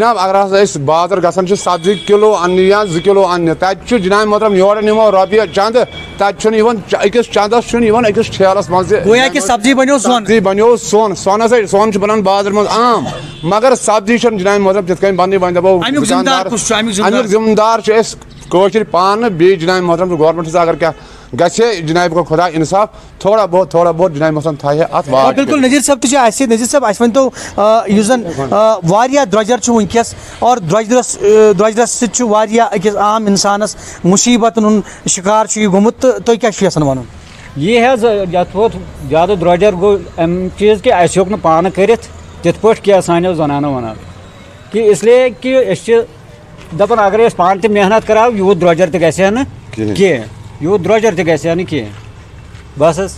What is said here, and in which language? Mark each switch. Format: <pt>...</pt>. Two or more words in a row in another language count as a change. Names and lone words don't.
<ks>جناب اگر ہسا أسۍ بازر گژھان چھِ سبزی کِلوٗ اننہِ یا 2 کِلوٗ اننہِ تتہِ چھُ جناب محترم یورٕ نِمو رۄپیہِ چندٕ تتہِ چھُنہٕ یِوان أکِس چندس چھُنہٕ یِوان أکِس ٹھیلس منٛز تہِ گویا کہِ سبزی بنیو سۄن سبزی بنیو سۄن سۄن چھُ بنان بازرٕ منٛز عام مگر سبزی چھنہٕ جناب محترم تِتھ کٔنۍ بننٕے وۄنۍ دپو امیُک ذمہٕ دار چھِ أسۍ کٲشِر پانہٕ بیٚیہِ جناب محترم گورمنٹس اگر کیٛاہ گژھِ جناب کو خۄدا انصاف</ks> <ur>تھوڑا بہت</ur> <ks>جناب محترم تھایہِ اتھ واتھ بالکل نذیٖر صٲب تہِ چھِ اَسہِ نذیٖر صٲب اَسہِ ؤنۍتو یُس زن واریاہ درٛوجر چھُ وٕنکیٚس اور درٛوجرس سۭتۍ چھُ واریاہ أکِس عام انسانس مُصیبتن ہُنٛد شِکار چھُ یہِ گوٚمُت تہٕ تُہۍ کیٛاہ چھُو یژھان وَنُن یہِ حظ یتھ ووت زیادٕ درٛوجر گوٚو امہِ چیٖز کہِ اَسہِ ہیوٚک نہٕ پانہٕ کٔرِتھ تِتھ پٲٹھۍ کینٛہہ سانیو زنانو ونان کہِ اسلیے کہِ أسۍ چھِ دپان اگر أسۍ پانہٕ تہِ محنت کرہاو یوٗت درٛوجر تہِ گژھِ ہا نہٕ کینٛہہ یوٗت درٛوجر تہِ گژھِ ہا نہٕ کینٛہہ بس حظ</ks>